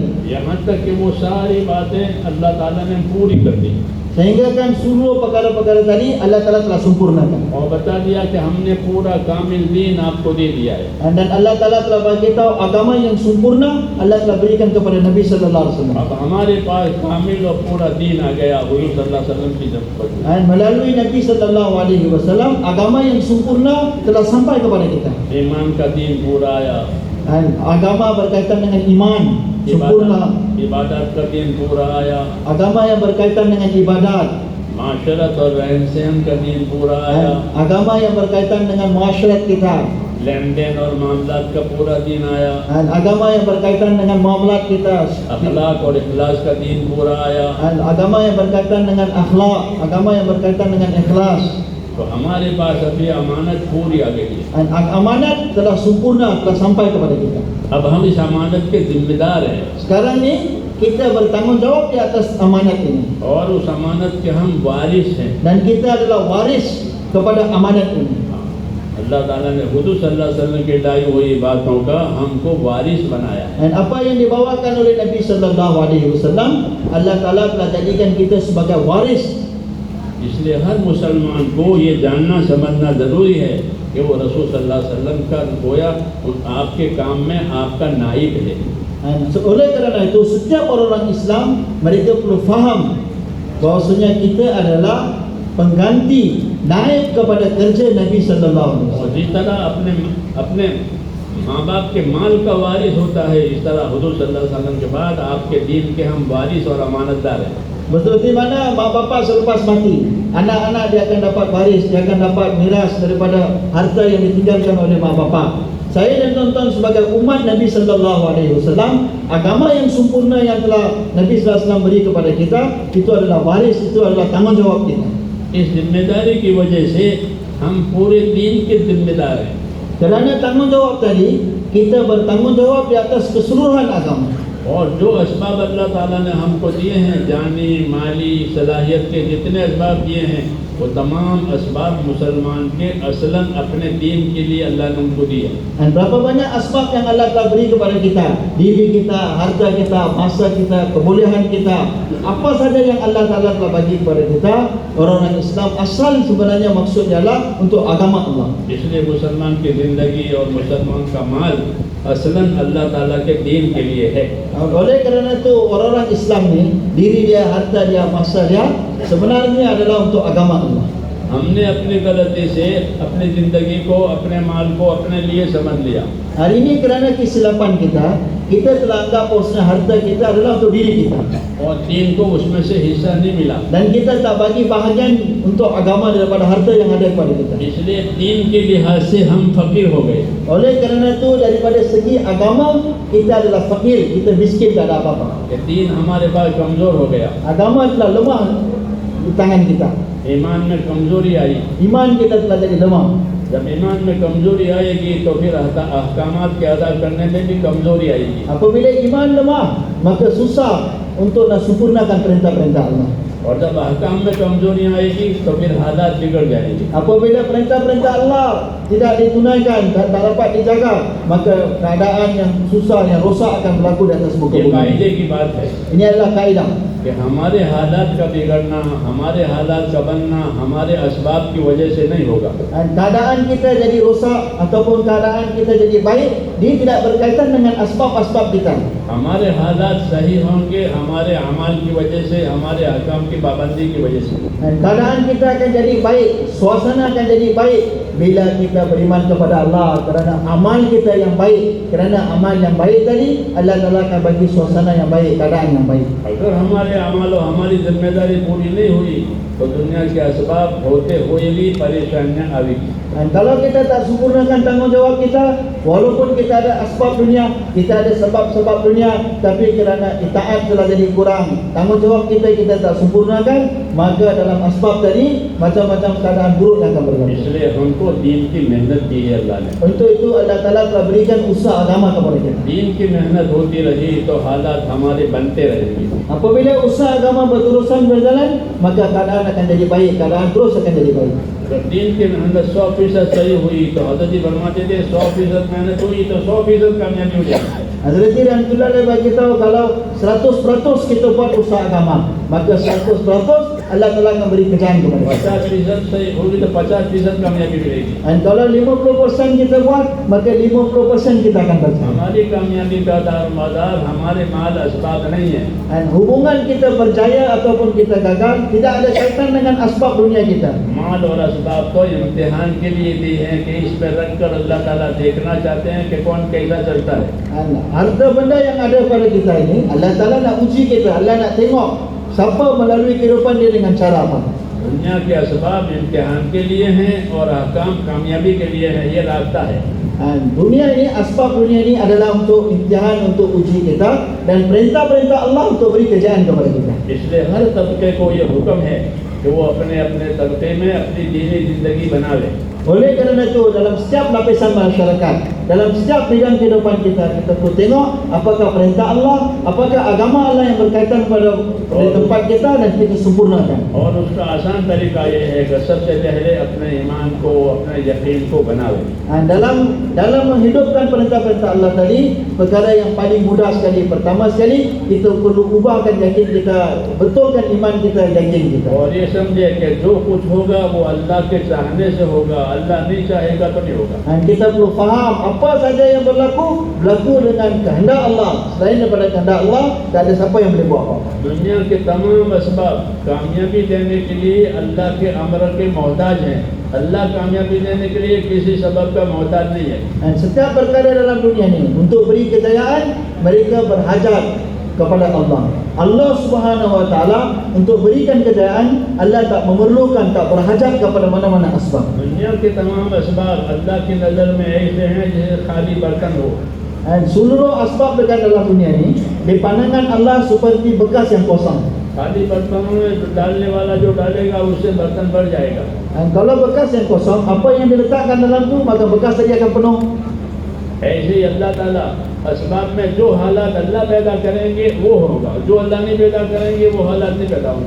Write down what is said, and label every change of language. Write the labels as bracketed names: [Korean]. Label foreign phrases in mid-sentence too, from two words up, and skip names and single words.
[Hindi] यहाँ तक कि वो सारी बातें अल्लाह ताला ने पूरी कर दी [Malay] sehingga kan seluruh perkara-perkara tadi Allah Ta'ala telah sempurnakan, [Hindi] और बता दिया कि हमने पूरा कामिल दीन आपको दे दिया है। [Malay] dan Allah Ta'ala telah bagi tahu agama yang sempurna Allah telah berikan kepada Nabi [Arabic] صلى الله عليه وسلم. [Hindi] अब हमारे पास कामिल और पूरा दीन आ गया हुजूर [Arabic] صلى الله عليه وسلم [Hindi] की ज़मानत में। [Malay] Dan melalui Nabi [Arabic] صلى الله عليه وسلم [Malay] agama yang sempurna telah sampai kepada kita. [Hindi] ईमान का दीन पूरा आया, [Malay] Dan agama berkaitan dengan iman sempurna, [Hindi] इबादत का दीन पूरा आया, [Malay] agama yang berkaitan dengan ibadat, [Hindi] माशरत और रहन सहन का दीन पूरा आया, [Malay] dan agama yang berkaitan dengan muasyarat kita, [Hindi] लेन देन और मामलात का पूरा दीन आया, [Malay] dan agama yang berkaitan dengan muamalat kita, [Hindi] अखलाक और इखलास का दीन पूरा आया। [Malay] dan agama yang berkaitan dengan akhlak, agama yang berkaitan dengan ikhlas. [Hindi] तो हमारे पास अभी अमानत पूरी आ गई है। [Malay] Dan amanat telah sempurna, telah sampai kepada kita. [Hindi] अब हम इस अमानत के जिम्मेदार हैं [Malay] Sekarang ni kita bertanggungjawab di atas amanat ini, [Hindi] और उस अमानत के हम वारिस हैं। [Malay] dan kita adalah waris kepada amanat ini. [Hindi] अल्लाह ताला ने हुजूर [Arabic] صلى الله عليه وسلم [Hindi] की लाई हुई बातों का हमको वारिस बनाया है। [Malay] Dan apa yang dibawakan oleh Nabi [Arabic] صلى الله عليه وسلم, [Malay] Allah Taala telah jadikan kita sebagai waris. [Hindi] इसलिए हर मुसलमान को ये जानना समझना ज़रूरी है कि वो रसूल [Arabic] صلى الله عليه وسلم [Hindi] का गोया आपके काम में आपका नाइब है। [Malay] Oleh kerana itu setiap orang Islam mereka perlu faham bahawasanya kita adalah pengganti naib kepada kerja Nabi [Arabic] صلى الله عليه [Hindi] और [Malay] wasallam. [Hindi] जिस तरह अपने अपने माँ बाप के माल का वारिस होता है, इस तरह हुजूर [Arabic] صلى الله عليه وسلم [Hindi] के बाद आपके दीन के हम वारिस और अमानतदार हैं। [Malay] Betul di mana mak bapak selepas mati, anak-anak dia akan dapat waris, dia akan dapat miras daripada harta yang ditinggalkan oleh mak bapak. Saya dan tuan-tuan sebagai umat Nabi [Arabic] صلى الله عليه وسلم, [Malay] agama yang sempurna yang telah Nabi [Arabic] صلى الله عليه وسلم [Malay] beri kepada kita, itu adalah waris, itu adalah tanggungjawab kita. [Hindi] इस जिम्मेदारी की वजह से हम पूरे दीन के जिम्मेदार हैं। [Malay] Kerana tanggungjawab tadi, kita bertanggungjawab di atas keseluruhan agama. [Hindi] और जो असबाब अल्लाह ताला ने हमको दिए हैं, जानी माली सलाहियत के जितने असबाब दिए हैं, वो तमाम असबाब मुसलमान के असलन अपने दीन के लिए अल्लाह ने उनको दिए। [Malay] Dan berapa banyak asbab yang Allah telah beri kepada kita, diri kita, harta kita, masa kita, kebolehan kita, apa saja yang Allah Ta'ala telah bagi kepada kita, orang-orang Islam asal sebenarnya maksudnya adalah untuk agama Allah. [Hindi] इसलिए मुसलमान की ज़िंदगी और मुसलमान का माल असलन अल्लाह ताला के दीन के लिए है। [Malay] Oleh kerana itu orang-orang Islam ni, diri dia, harta dia, masa dia sebenarnya adalah untuk agama Allah. [Hindi] हमने अपनी गलती से अपनी ज़िंदगी को, अपने माल को अपने लिए समझ लिया। [Malay] Hari ini kerana kesilapan kita telah anggap bahawasanya harta kita adalah untuk diri kita, [Hindi] और दीन को उसमें से हिस्सा नहीं मिला, [Malay] dan kita tak bagi bahagian untuk agama daripada harta yang ada kepada kita. [Hindi] इसलिए दीन के लिहाज से हम फकीर हो गए। [Malay] Oleh kerana itu daripada segi agama kita adalah fakir, kita miskin, tak ada apa-apa. [Hindi] कि दीन हमारे पास कमज़ोर हो गया, [Malay] Agama telah lemah di tangan kita, [Hindi] ईमान में कमज़ोरी आई। [Malay] iman kita telah jadi lemah. [Hindi] जब ईमान में कमज़ोरी आएगी तो फिर अहकामात के अदा करने में भी कमज़ोरी आएगी। [Malay] Apabila iman lemah, maka susah untuk nak sempurnakan perintah-perintah Allah. [Hindi] और जब अहकाम में कमज़ोरी आएगी तो फिर हालात बिगड़ जाएंगे। [Malay] Apabila perintah-perintah Allah tidak ditunaikan dan tak dapat dijaga, maka keadaan yang susah, yang rosak akan berlaku di atas muka [Hindi] ये [Malay] bumi. [Hindi] कायदे की बात है [Malay] Ini adalah kaedah. [Hindi] कि हमारे हालात का बिगड़ना, हमारे हालात का बनना हमारे असबाब की वजह से नहीं होगा। [Malay] Dan keadaan kita jadi rosak ataupun keadaan kita jadi baik, dia tidak berkaitan dengan asbab-asbab kita. [Hindi] हमारे हालात सही होंगे हमारे अमाल की वजह से, हमारे अहकाम की पाबंदी की वजह से। [Malay] Dan keadaan kita akan jadi baik, suasana akan jadi baik bila kita beriman kepada Allah, kerana amal kita yang baik. Kerana amal yang baik tadi, Allah Ta'ala akan bagi suasana yang baik, keadaan yang baik. [Hindi] अगर हमारे अमाल और हमारी जिम्मेदारी पूरी नहीं हुई तो दुनिया के असबाब होते हुए भी परेशानियां आएगी। [Malay] Dan kalau kita tak sempurnakan tanggungjawab kita, walaupun kita ada asbab dunia, kita ada sebab-sebab dunia, tapi kerana itaat telah jadi kurang, tanggungjawab kita tak sempurnakan, maka dalam asbab tadi macam-macam keadaan buruk yang akan berlaku. [Hindi] इसलिए हमको दीन की मेहनत दी है अल्लाह ने। [Malay] Untuk itu Allah Ta'ala telah berikan usaha agama kepada kita. [Hindi] दीन की मेहनत होती रही तो हालात हमारे बनते रहेंगे। [Malay] Apabila usaha agama berterusan berjalan, maka keadaan akan jadi baik, keadaan terus akan jadi baik. [Hindi] जब दीन की मेहनत 100% सही हुई तो हज़रत जी फरमाते थे 100% मेहनत हुई तो 100% कामयाबी हो जाएगी। [Malay] Hazrat Rahmatullah dia bagi tahu kalau 100% kita buat usaha agama, maka 100% Allah Ta'ala akan beri kerjaan kepada kita. [Hindi] 50% सही होगी तो 50% कामयाबी मिलेगी। [Malay] Dan kalau 50% kita buat, maka 50% kita akan dapat. [Hindi] हमारी कामयाबी का दारोमदार हमारे माल असबाब नहीं है। [Malay] Dan hubungan kita berjaya ataupun kita gagal tidak ada kaitan dengan asbab dunia kita. [Hindi] माल और असबाब तो इम्तिहान के लिए दी हैं कि इस पर रख कर अल्लाह ताला देखना चाहते हैं कि कौन कैसा चलता है। [Malay] Dan harta benda yang ada pada kita ini, Allah Ta'ala nak uji kita, Allah nak tengok siapa melalui kehidupan dia dengan cara apa. [Hindi] दुनिया के असबाब इम्तिहान के लिए हैं और अहकाम कामयाबी के लिए हैं, ये रास्ता है। [Malay] Dunia ini, asbab dunia ini adalah untuk imtihan, untuk uji kita, dan perintah-perintah Allah untuk beri kerjaan kepada kita. [Hindi] इसलिए हर तबके को ये हुक्म है कि वो अपने अपने तबके में अपनी दीनी ज़िंदगी बनावे। [Malay] Oleh kerana itu dalam setiap lapisan masyarakat, dalam setiap bidang kehidupan kita perlu tengok apakah perintah Allah, apakah agama Allah yang berkaitan pada tempat kita, dan kita sempurnakan. [Hindi] और उसका आसान तरीका ये है कि सबसे पहले अपने ईमान को, अपने यकीन को बनावे। [Malay] Dalam menghidupkan perintah-perintah Allah tadi, perkara yang paling mudah sekali, pertama sekali kita perlu ubahkan yakin kita, betulkan iman kita, yakin kita. [Hindi] और ये समझे कि जो कुछ होगा वो अल्लाह के चाहने से होगा, अल्लाह नहीं चाहेगा तो नहीं होगा। [Malay] Dan kita perlu faham apa saja yang berlaku dengan kehendak Allah. Selain daripada kehendak Allah, tak ada siapa yang boleh buat apa-apa. [Hindi] दुनिया के तमाम असबाब कामयाबी देने के लिए अल्लाह के अमर के मोहताज हैं। अल्लाह कामयाबी देने के लिए किसी सबब का मोहताज नहीं है। [Malay] Dan setiap perkara dalam dunia ini untuk beri kejayaan, mereka berhajat kepada Allah. [Arabic] الله سبحانه وتعالى [Malay] untuk berikan kejayaan, Allah tak memerlukan, tak berhajat kepada mana-mana asbab. [Hindi] दुनिया के तमाम असबाब अल्लाह की नज़र में ऐसे हैं जैसे खाली बर्तन हो। [Malay] Dan seluruh asbab dekat dalam dunia ini di pandangan Allah seperti bekas yang kosong. [Hindi] खाली बर्तनों में डालने वाला जो डालेगा उससे बर्तन भर जाएगा। [Malay] Dan kalau bekas yang kosong, apa yang diletakkan dalam tu, maka bekas tadi akan penuh. [Hindi] ऐसे ही अल्लाह ताला असबाब में जो हालात अल्लाह पैदा करेंगे वो होगा, जो अल्लाह नहीं पैदा करेंगे वो हालात नहीं पैदा होंगे।